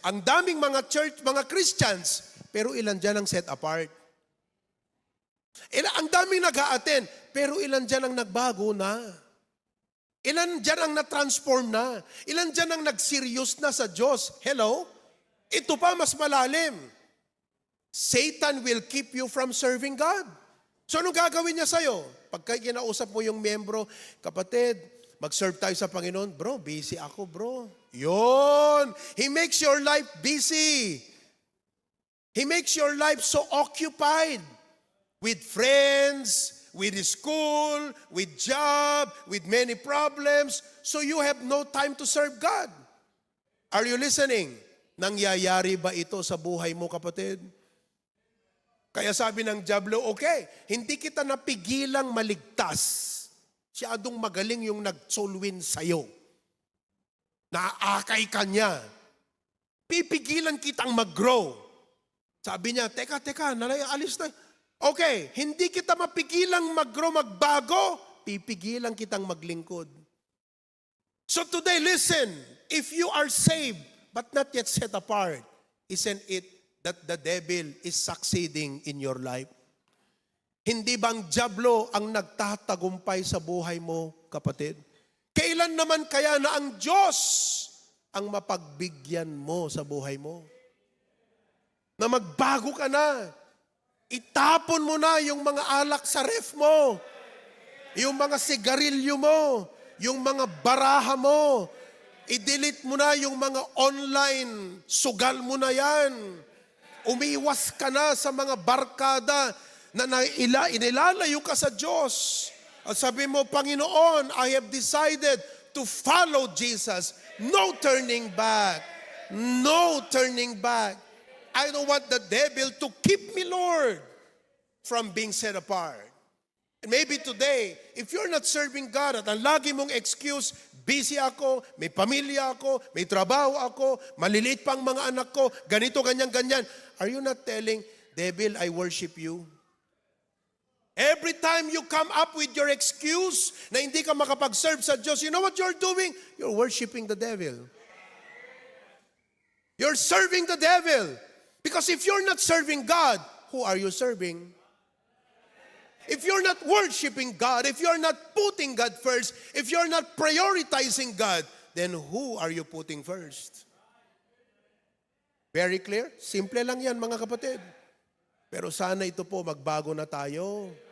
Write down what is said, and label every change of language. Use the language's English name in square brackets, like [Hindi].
[Filipino] Ang daming mga Christians, pero ilan dyan ang [English] set apart? [Filipino] Ang daming nag-a-attend, pero ilan dyan ang nagbago na? Ilan dyan ang na-transform na? Ilan dyan ang nag-serious na sa Diyos? Hello? Ito pa mas malalim. [English] Satan will keep you from serving God. [Filipino] So, anong gagawin niya sa'yo? Pagka kinausap mo yung membro, kapatid, mag-serve tayo sa Panginoon. Bro, busy ako, bro. Yun! [English] He makes your life busy. He makes your life so occupied with friends, with school, with job, with many problems, so you have no time to serve God. Are you listening? [Filipino] Nangyayari ba ito sa buhay mo, kapatid? Kaya sabi ng Diablo, okay, hindi kita napigilang maligtas. Siyadong magaling yung nag-soul win sa'yo. Naakay ka niya. Pipigilan kitang mag-grow. Sabi niya, teka, alis na. Okay, hindi kita mapigilang mag-grow, magbago. Pipigilan kitang maglingkod. [English] So today, listen, if you are saved, but not yet set apart, isn't it that the devil is succeeding in your life? [Filipino] Hindi bang Diablo ang nagtatagumpay sa buhay mo, kapatid? Kailan naman kaya na ang Diyos ang mapagbigyan mo sa buhay mo? Na magbago ka na. Itapon mo na yung mga alak sa ref mo. Yung mga sigarilyo mo. Yung mga baraha mo. I-delete mo na yung mga online. Sugal mo na yan. Umiwas ka na sa mga barkada na inilalayo ka sa Diyos. At sabi mo, Panginoon, [English] I have decided to follow Jesus. No turning back. No turning back. I don't want the devil to keep me, Lord, from being set apart. And maybe today, if you're not serving God [Filipino] at ang lagi mong excuse, busy ako, may pamilya ako, may trabaho ako, maliliit pang mga anak ko, ganito, ganyan. [English] Are you not telling, devil, I worship you? Every time you come up with your excuse [Filipino] na hindi ka makapag-serve sa Diyos, [English] you know what you're doing? You're worshiping the devil. You're serving the devil. Because if you're not serving God, who are you serving? If you're not worshiping God, if you're not putting God first, if you're not prioritizing God, then who are you putting first? Very clear? [Filipino] Simple lang yan, mga kapatid. Pero sana ito po, magbago na tayo.